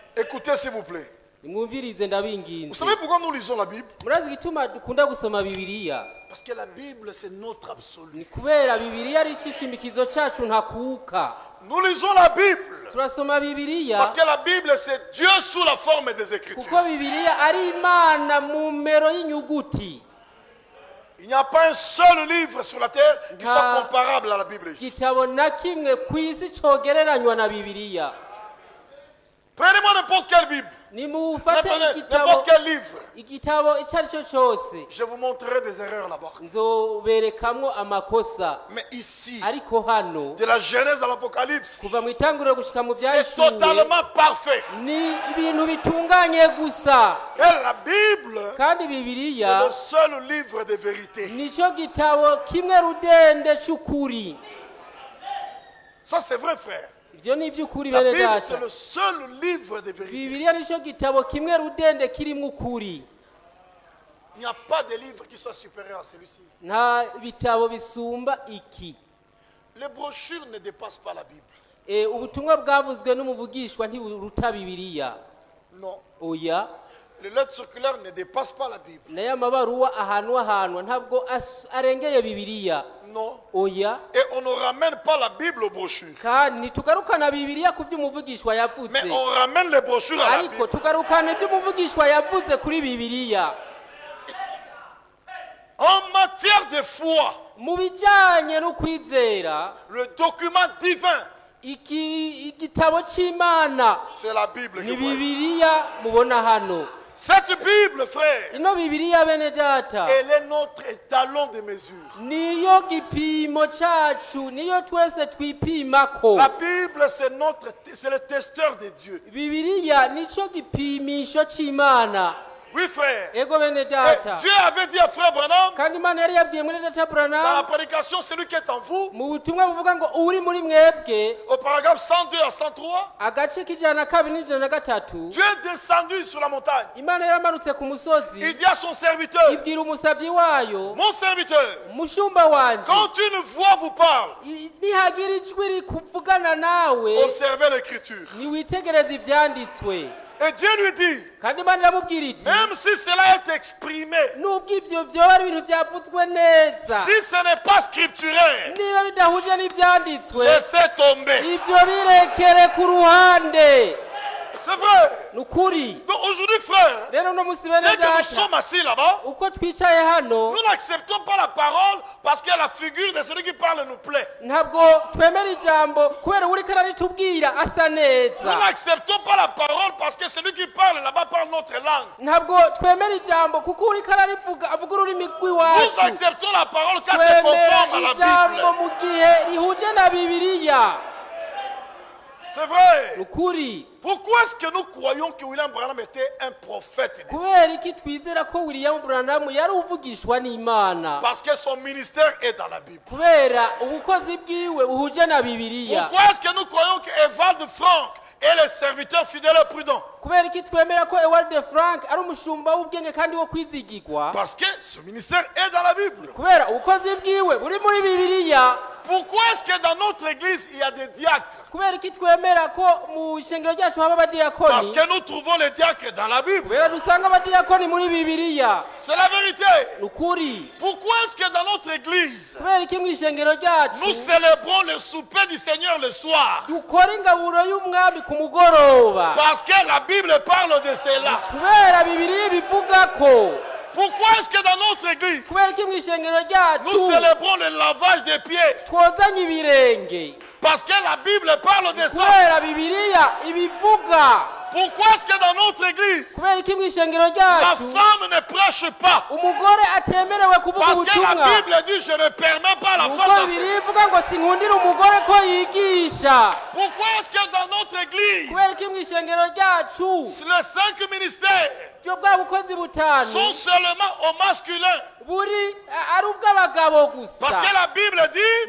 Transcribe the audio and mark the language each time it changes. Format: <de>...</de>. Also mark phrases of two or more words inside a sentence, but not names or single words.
<fr>Écoutez s'il vous plaît.</fr> <rn>Mwumvirize</rn> <fr>Vous</fr> <rn>ndabinginze.</rn> <fr>savez pourquoi nous lisons la Bible?</fr> <rn>Murazi gituma dukunda gusoma Bibiliya?</rn> <fr>Parce que la Bible c'est notre absolu.</fr> <rn>Ni kubera Bibiliya ari cishimikizo cacu ntakuka.</rn> <fr>Nous lisons la Bible.</fr> <rn>Turasoma Bibiliya</rn> <fr>Parce que la Bible c'est Dieu sous la forme des Écritures.</fr> <rn>kuko Bibiliya ari Imana mu mero y'inyuguti.</rn> <fr>Il n'y a pas un seul livre sur la terre qui soit comparable à la Bible ici.</fr> <rn>Gitabo na kimwe kwisi cogereranywa na Bibiliya.</rn> <fr>Prenez-moi n'importe quelle Bible.</fr> <rn>Nimufate</rn> <fr>N'importe quel livre.</fr> <rn>igitabo icarico cose.</rn> <fr>Je vous montrerai des erreurs là-bas.</fr> <rn>Nzoberekamwo amakosa.</rn> <fr>Mais ici,</fr> <rn>Ariko hano</rn> <fr>de la Genèse à l'Apocalypse,</fr> <rn>kuva mu itanguriro gushika mu</rn> <fr>c'est</fr> <rn>byashuwe</rn> <fr>totalement parfait.</fr> <rn>ni ibintu bitunganye gusa.</rn> <fr>Et la Bible,</fr> <rn>Kandi</rn> <fr>c'est</fr> <rn>Bibiliya</rn> <fr>le seul livre de vérité.</fr> <rn>nico gitabo kimwe rudende c'ukuri.</rn> <fr>Ça c'est vrai, frère.</fr> <rn>Ivyo ni ivy'ukuri</rn> <fr>La</fr> <rn>bene</rn> <fr>Bible,</fr> <rn>data.</rn> <fr>c'est le seul livre de vérité.</fr> <rn>Bibiliya nico gitabo kimwe rudende kirimwo ukuri.</rn> <fr>Il n'y a pas de livre qui soit supérieur à celui-ci.</fr> <rn>Nta bitabo bisumba iki.</rn> <fr>Les brochures ne dépassent pas la Bible.</fr> <rn>Ubutumwa bwavuzwe n'umuvugishwa ntiburuta Bibiliya.</rn> <fr>Non.</fr> <rn>Oya.</rn> <fr>Les lettres circulaires ne dépassent pas la Bible.</fr> <rn>Naye amabaruwa ahantu ntabwo arengeye Bibiliya.</rn> <fr>Non.</fr> <rn>Oya.</rn> <fr>Et on ne ramène pas la Bible aux brochures.</fr> <rn>Kandi tugarukana Bibiliya ku vy'umuvugishwa yavuze.</rn> <fr>Mais on ramène les brochures à la Bible.</fr> <rn>Ariko tugarukana ivy'umuvugishwa yavuze kuri Bibiliya.</rn> <fr>En matière de foi,</fr> <rn>Mu bijanye no kwizera,</rn> <fr>le document divin,</fr> <rn>igitabo c'Imana</rn> <fr>c'est la Bible.</fr> <rn>ni Bibiliya mubona hano.</rn> <fr>Cette Bible, frère,</fr> <rn>Ino Bibiliya bene data,</rn> <fr>elle est notre étalon de mesure.</fr> <rn>niyo gipimo cacu, niyo twese twipimako.</rn> <fr>La Bible, c'est le testeur de Dieu.</fr> <rn>Bibiliya nico gipimisho c'Imana.</rn> <fr>Oui, frère.</fr> <rn>Ego bene</rn> <fr>Et</fr> <rn>data.</rn> <fr>Dieu avait dit à frère Branham,</fr> <rn>Kandi Imana yari yabwiye muri data</rn> <fr>dans la</fr> <rn>Branham</rn> <fr>prédication, celui qui est en vous,</fr> <rn>mu butumwa buvuga ngo uri muri mwebwe,</rn> <fr>au paragraphe 102 à 103,</fr> <rn>agace k'ijana kabiri n'ijana na gatatu,</rn> <fr>Dieu est descendu sur la montagne.</fr> <rn>Imana yaramanutse ku musozi</rn> <fr>Il dit à son serviteur,</fr> <rn>ibwira umusavyi wayo,</rn> <fr>mon serviteur,</fr> <rn>mushumba wanje,</rn> <fr>quand une voix vous parle,</fr> <rn>nihagira ijwi rikuvugana nawe</rn> <fr>observez l'écriture.</fr> <rn>niwitegereze ivyanditswe.</rn> <fr>Et Dieu lui dit,</fr> <rn>Kandi Imana iramubwira iti</rn> <fr>même si cela est exprimé,</fr> <rn>nubwo ivyo vyoba ari ibintu vyavuzwe neza,</rn> <fr>si ce n'est pas scripturaire,</fr> <rn>niba bidahuje n'ivyanditswe,</rn> <fr>laissez tomber.</fr> <rn>ivyo birekere ku ruhande.</rn> <fr>C'est vrai.</fr> <rn>Nukuri.</rn> <fr>Donc aujourd'hui, frère,</fr> <rn>Rero no musi</rn> <fr>dès</fr> <rn>bene</rn> <fr>que nous</fr> <rn>data,</rn> <fr>sommes assis là-bas,</fr> <rn>uko twicaye hano,</rn> <fr>nous n'acceptons pas la parole parce que la figure de celui qui parle nous plaît.</fr> <rn>ntabwo twemera ijambo kubera uriko araritubwira asa</rn> <fr>Nous</fr> <rn>neza.</rn> <fr>n'acceptons pas la parole parce que celui qui parle là-bas parle notre langue.</fr> <rn>Ntabwo twemera ijambo kuko uriko ararivuga avuga ururimi</rn> <fr>Nous</fr> <rn>rw'iwacu.</rn> <fr>acceptons la parole car c'est</fr> <rn>Twemera</rn> <fr>conforme à la</fr> <rn>ijambo</rn> <fr>Bible.</fr> <rn>mu gihe rihuje na Bibiliya.</rn> <fr>C'est vrai.</fr> <rn>Nukuri.</rn> <fr>Pourquoi est-ce que nous croyons que William Branham était un prophète de Dieu?</fr> <rn>Kubera iki twizera ko William Branham yari uvugishwa n'Imana?</rn> <fr>Parce que son ministère est dans la Bible.</fr> <rn>Kubera ubukozi bwiwe buhuje na Bibiliya.</rn> <fr>Pourquoi est-ce que nous croyons que Evald Frank est le serviteur fidèle et prudent?</fr> <rn>Kubera iki twemera ko Ewald Frank ari umushumba w'ubwenge kandi wo kwizigirwa?</rn> <fr>Parce que ce ministère est dans la Bible.</fr> <rn>Kubera ubukozi bwiwe buri muri Bibiliya.</rn> <fr>Pourquoi est-ce que dans notre église il y a des diacres?</fr> <rn>Kubera iki twemera ko mu shengero ryacu haba</rn> <fr>Parce</fr> <rn>abadiyakoni?</rn> <fr>que nous trouvons les diacres dans la Bible.</fr> <rn>Kubera dusanga abadiyakoni muri Bibiliya.</rn> <fr>C'est la vérité.</fr> <rn>Nukuri.</rn> <fr>Pourquoi est-ce que dans notre église</fr> <rn>Kubera iki mu ishengero ryacu</rn> <fr>nous célébrons le souper du Seigneur le soir?</fr> <rn>dukora ingaburo y'umwami ku mugoroba?</rn> <fr>Parce que la Bible parle de cela.</fr> <rn>Kubera Bibiliya bivuga ko.</rn> <fr>Pourquoi est-ce que dans notre église</fr> <rn>Kubera iki mu ishengero</rn> <fr>nous</fr> <rn>ryacu</rn> <fr>célébrons le lavage des pieds?</fr> <rn>twozanye ibirenge?</rn> <fr>Parce que la Bible parle de ça.</fr> <rn>Kubera Bibiliya ibivuga.</rn> <fr>Pourquoi est-ce que dans notre église</fr> <rn>Kubera iki mu ishengero</rn> <fr>la</fr> <rn>ryacu</rn> <fr>femme ne prêche pas?</fr> <rn>umugore atemerewe kuvuga</rn> <fr>Parce que la</fr> <rn>ubutumwa?</rn> <fr>Bible dit je ne permets pas la</fr> <rn>Nuko</rn> <fr>femme d'enseigner.</fr> <rn>Bibiliya ivuga ngo sinkundira umugore ko yigisha.</rn> <fr>Pourquoi est-ce que dans notre église</fr> <rn>Kubera iki mu ishengero ryacu</rn> <fr>les 5 ministères</fr> <rn>byo bwa bukozi butanu</rn> <fr>sont seulement au masculin?</fr> <rn>buri ari ubw'abagabo gusa?</rn> <fr>Parce que la Bible dit,</fr>